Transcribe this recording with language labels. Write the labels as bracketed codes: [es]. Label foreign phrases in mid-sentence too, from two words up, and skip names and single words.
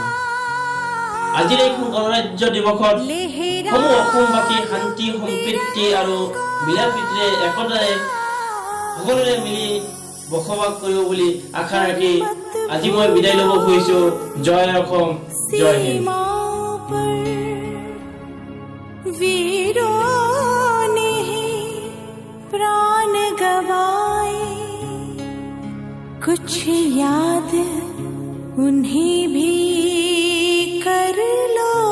[as] আজিৰ এই গণৰাজ্য দিৱসত সমূহ অসমবাসী শান্তি সম্প্ৰীতি আৰু মিলা প্ৰীতিৰে একতাৰে সকলোৰে মিলি বসবাস কৰিব বুলি আশা ৰাখি আজি মই বিদায় ল'ব খুজিছোঁ। জয় অসম, জয় হিন্দ। [hi] वीरों ने प्राण गवाए, कुछ याद उन्हें भी कर लो,